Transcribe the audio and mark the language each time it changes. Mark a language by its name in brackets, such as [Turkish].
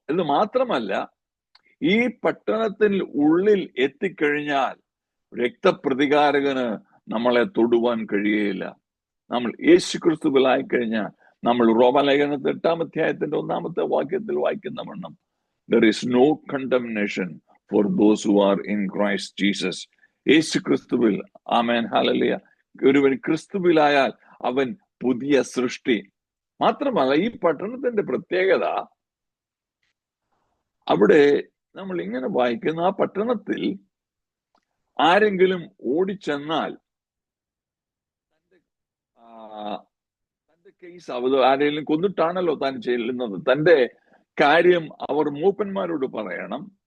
[Malayalam] ഇത് മാത്രമല്ല, ഈ പട്ടണത്തിൽ ഉള്ളിൽ എത്തിക്കഴിഞ്ഞാൽ രക്തപ്രതികാരകന് നമ്മളെ തൊടുവാൻ കഴിയുകയില്ല. നമ്മൾ യേശു ക്രിസ്തുവിലായി കഴിഞ്ഞാൽ, നമ്മൾ റോമാലേഖനത്തിന്റെ 8-ാം അധ്യായത്തിന്റെ 1-ാമത്തെ വാക്യത്തിൽ വായിക്കുന്ന വണ്ണം, [English] there is no condemnation for those who are in Christ Jesus. [Malayalam] യേശു ക്രിസ്തുവിൽ, ആമേൻ, ഹല്ലേലൂയ. ഒരുവൻ ക്രിസ്തുവിലായാൽ അവൻ പുതിയ സൃഷ്ടി. മാത്രമല്ല, ഈ പട്ടണത്തിന്റെ പ്രത്യേകത, അവിടെ നമ്മൾ ഇങ്ങനെ വായിക്കുന്ന, ആ പട്ടണത്തിൽ ആരെങ്കിലും ഓടിച്ചെന്നാൽ തന്റെ കേസ് ആരെങ്കിലും കൊന്നിട്ടാണല്ലോ താൻ ചെല്ലുന്നത്, തന്റെ കാര്യം അവർ മൂപ്പന്മാരോട് പറയണം.